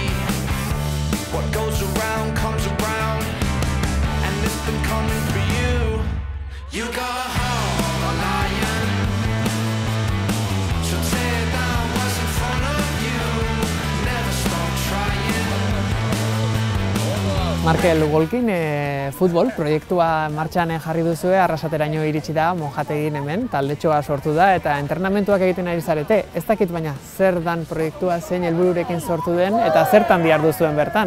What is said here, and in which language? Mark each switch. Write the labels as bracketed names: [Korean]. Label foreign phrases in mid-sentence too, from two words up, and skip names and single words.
[English] What goes around comes around, and it's been coming for you. You got a heart of a lion, so tear down what's in front of you. Never stop trying. [Basque] Markel Golkin futbol proiektua martxan jarri duzue, Arrasateraino iritsi da, Monjategin hemen, taldetxoa sortu da eta entrenamentuak egiten ari zarete. Ez dakit baina zer dan proiektua, zein helbururekin sortu den eta zertan dihar duzuen bertan?